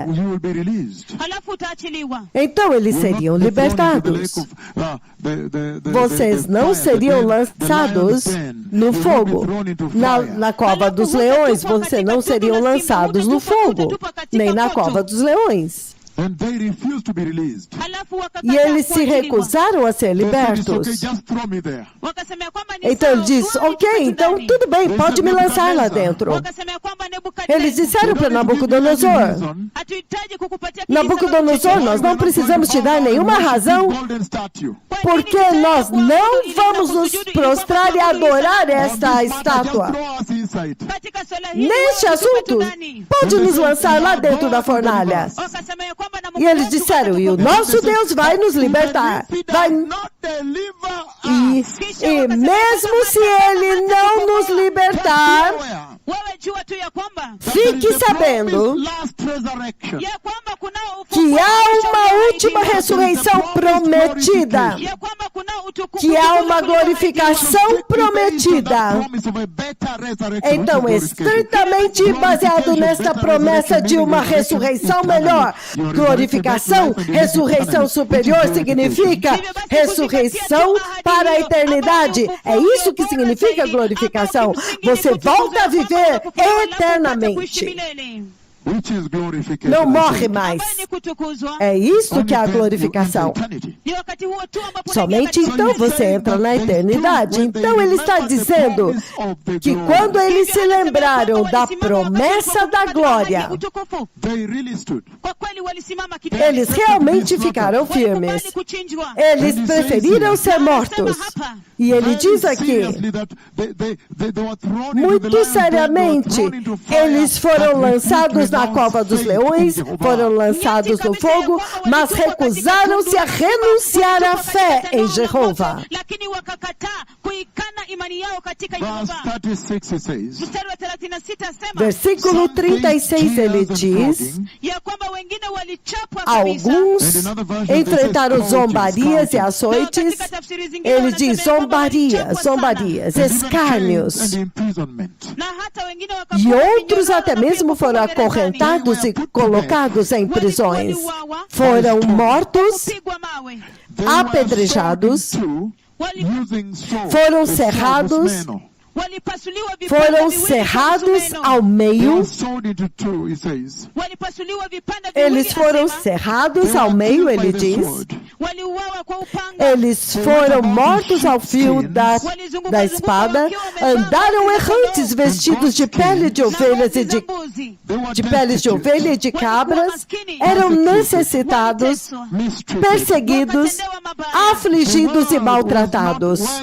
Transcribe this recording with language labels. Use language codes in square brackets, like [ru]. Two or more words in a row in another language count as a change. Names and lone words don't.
[sw] Halafu utaachiliwa. [pt] Então eles seriam libertados. Vocês não seriam lançados no fogo. Na cova dos leões, vocês não seriam lançados no fogo, nem na cova dos leões. [en] And they refused to be released. [sw] Halafu wakakataa [pt] E eles se [sw] kuachiliwa. [pt] recusaram a ser [en] They said, "It's [pt] libertos. [en] okay, just throw me there." [sw] Wakasema ya kwamba ni [pt] Então ele [sw] sawa, [pt] diz, [sw] tuone [pt] ok, [sw] kitu [pt] então [sw] ndani. [pt] tudo bem, pode me lançar lá dentro. [sw] Wakasema ya kwamba Nebukadneza, [pt] Eles disseram para Nabucodonosor, [sw] hatuhitaji kukupatia [pt] Nabucodonosor, nós não precisamos te dar nenhuma razão, [en] Golden statue. [pt] porque nós não vamos nos prostrar e adorar esta estátua. [en] Throw us inside. [sw] katika swala hili [pt] Neste [sw] wewe [pt] assunto, [sw] tuko ndani. [pt] pode nos lançar lá dentro da fornalha. [sw] Wakasema ya kwamba na [pt] E eles disseram, e o nosso Deus vai nos libertar. Vai... [en] Not deliver [pt] E, [en] us. [pt] e mesmo se ele não nos libertar, [sw] wewe jua tu ya kwamba [pt] fique sabendo [en] Last resurrection. [sw] ya kwamba kunao [pt] que há uma última ressurreição prometida, [sw] ya kwamba kunao utukufu [pt] que há uma glorificação prometida. Então, estritamente baseado nesta promessa de uma ressurreição melhor. Glorificação, ressurreição superior significa ressurreição para a eternidade. É isso que significa glorificação. Você volta a viver eternamente. [en] Which is glorification. [pt] Não [en] I [pt] morre [en] said. [pt] mais. [sw] Ambaye ni kutukuzwa. [pt] É isso [en] Only [pt] que é a [en] then you [pt] glorificação. [en] enter eternity. [sw] Ni wakati huo tu ambapo [pt] Somente [sw] unaingia [pt] então você entra na eternidade. Então ele está dizendo que quando eles se lembraram da promessa da glória, [sw] utukufu, [en] They really stood. [sw] kwa kweli walisimama kidete. [pt] eles realmente ficaram firmes. [sw] Walikubali kuchinjwa. [pt] Eles preferiram ser mortos. E ele diz aqui, muito seriamente, eles foram lançados na cova dos leões, foram lançados no fogo, mas recusaram-se a renunciar à fé em Jeová. [sw] Lakini wakakataa kuikana imani yao katika [en] Verse [sw] Yehova. [en] 36 says, [sw] Mstari wa 36 asema [pt] Versículo 36 ele diz, [sw] ya kwamba wengine walichapwa kabisa. [pt] alguns enfrentaram zombarias e açoites. [sw] Katika tafsiri zingine [pt] Ele [sw] wanasema [pt] diz [sw] ya kwamba [pt] zombarias, [sw] walichapwa sana. [pt] zombarias, escárnios. [en] and imprisonment. [sw] Na hata wengine [pt] E [sw] wakapewa [pt] outros [sw] minyororo [pt] até [sw] na [pt] mesmo [sw] pia [pt] foram [sw] kufungwa gerezani. [pt] acorrentados e colocados em prisões. [sw] Waliuawa, [pt] Foram mortos, [sw] kupigwa mawe. [en] They were [pt] apedrejados, [en] sawn in two, using swords, [pt] Foram [en] the sword of [pt] cerrados, Meno. [sw] walipasuliwa vipande [pt] foram [sw] viwili vya [pt] cerrados [sw] msumeno. [pt] ao [en] They [pt] meio. [en] were sawed into two, he says. [sw] Walipasuliwa vipande viwili, [pt] Eles foram [sw] asema. [pt] cerrados [en] They [pt] ao [en] were [pt] meio, [en] killed by [pt] ele [en] the [pt] diz. [en] sword. [sw] Waliuawa kwa upanga. [pt] Eles foram mortos ao fio da espada, andaram errantes vestidos de pele de ovelhas e de peles de ovelha e de cabras, eram necessitados, perseguidos, afligidos e maltratados.